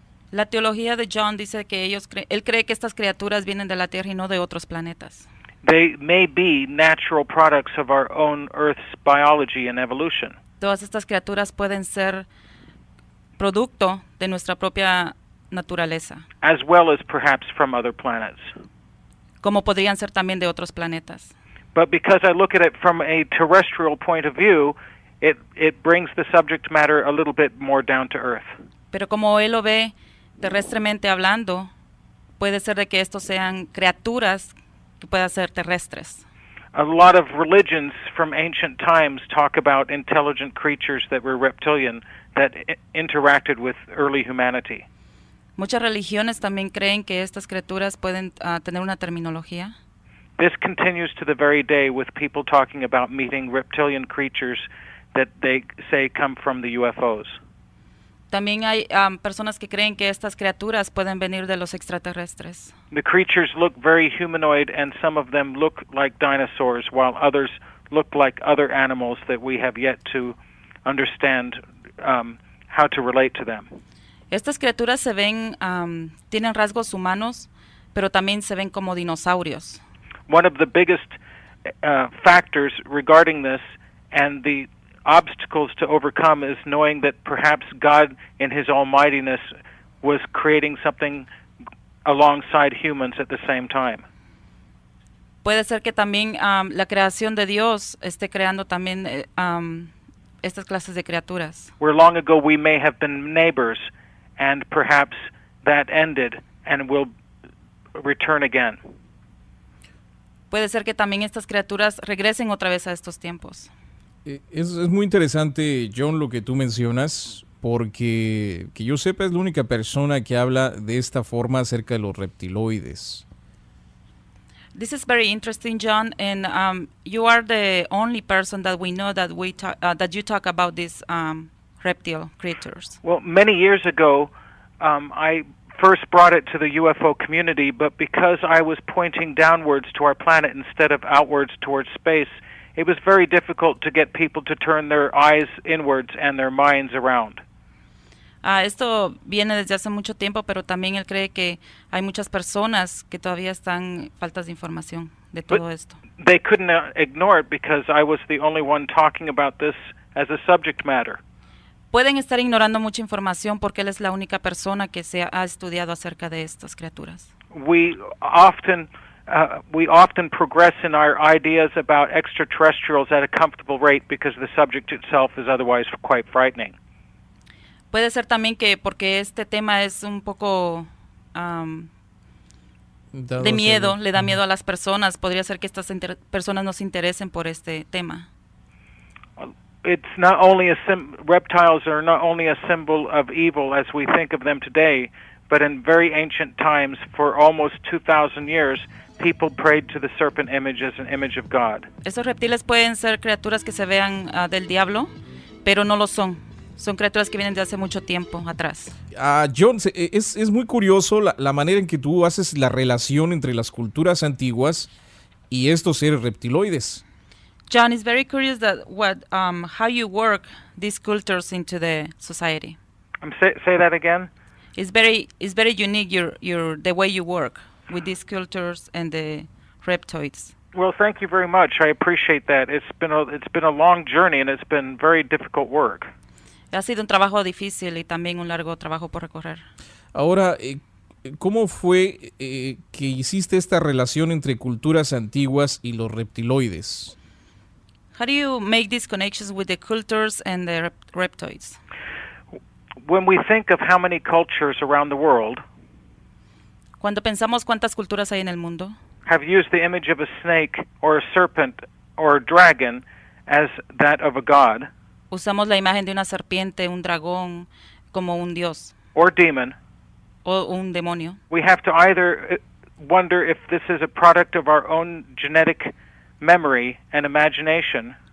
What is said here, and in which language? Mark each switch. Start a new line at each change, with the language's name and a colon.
Spanish: La teología de Jhon dice que él cree que estas criaturas vienen de la Tierra y no de otros planetas.
English: They may be natural products of our own Earth's biology and evolution.
Spanish: Todas estas criaturas pueden ser producto de nuestra propia naturaleza,
English: as well as perhaps from other planets.
Spanish: como podrían ser también de otros planetas.
English: But because I look at it from a terrestrial point of view, it brings the subject matter a little bit more down to earth.
Spanish: Pero como él lo ve terrestremente hablando, puede ser de que estos sean criaturas que puedan ser terrestres.
English: A lot of religions from ancient times talk about intelligent creatures that were reptilian that interacted with early humanity.
Spanish: Muchas religiones también creen que estas criaturas pueden tener una terminología.
English: This continues to the very day with people talking about meeting reptilian creatures that they say come from the UFOs.
Spanish: También hay personas que creen que estas criaturas pueden venir de los extraterrestres.
English: The creatures look very humanoid, and some of them look like dinosaurs, while others look like other animals that we have yet to understand how to relate to them.
Spanish: Estas criaturas se ven, tienen rasgos humanos, pero también se ven como dinosaurios.
English: One of the biggest factors regarding this and the obstacles to overcome is knowing that perhaps God in His almightiness was creating something alongside humans at the same time.
Spanish: Puede ser que también la creación de Dios esté creando también estas clases de criaturas.
English: Where long ago we may have been neighbors, and perhaps that ended and will return again.
Spanish: Puede ser que también estas criaturas regresen otra vez a estos tiempos. Es muy interesante, Jhon, lo que tú mencionas, porque que yo sepa es la única persona que habla de esta forma acerca de los reptiloides.
English: This is very interesting, Jhon, and you are the only person that we know that that you talk about these reptile creatures. Well, many years ago, I first brought it to the UFO community, but because I was pointing downwards to our planet instead of outwards towards space, it was very difficult to get people to turn their eyes inwards and their minds around.
Spanish: Esto viene desde hace mucho tiempo, pero también él cree que hay muchas personas que todavía están faltas de información de todo esto.
English: They couldn't ignore it because I was the only one talking about this as a subject matter.
Spanish: pueden estar ignorando mucha información porque él es la única persona que se ha estudiado acerca de estas criaturas.
English: We often progress in our ideas about extraterrestrials at a comfortable rate because the subject itself is otherwise quite frightening.
Spanish: Puede ser también que porque este tema es un poco de miedo, le da miedo a las personas, podría ser que estas personas no se interesen por este tema.
English: It's not only reptiles are not only a symbol of evil as we think of them today, but in very ancient times, for almost 2,000 years, people prayed to the serpent image as an image of God.
Spanish: Estos reptiles pueden ser criaturas que se vean del diablo, pero no lo son. Son criaturas que vienen de hace mucho tiempo atrás. Jhon, es muy curioso la manera en que tú haces la relación entre las culturas antiguas y estos seres reptiloides.
English: Jhon, is very curious that how you work these cultures into the society. Say that again. It's very unique the way you work with these cultures and the reptoids. Well, thank you very much. I appreciate that. It's been a long journey and it's been very difficult work.
Spanish: Ha sido un trabajo difícil y también un largo trabajo por recorrer. Ahora, ¿cómo fue que hiciste esta relación entre culturas antiguas y los reptiloides?
English: How do you make these connections with the cultures and the reptoids? When we think of how many cultures around the world
Spanish: Cuando pensamos cuántas culturas hay en el mundo,
English: have used the image of a snake or a serpent or a dragon as that of a god,
Spanish: usamos la imagen de una serpiente, un dragón, como un dios
English: or demon,
Spanish: o un demonio.
English: we have to either wonder if this is a product of our own genetic memory and imagination,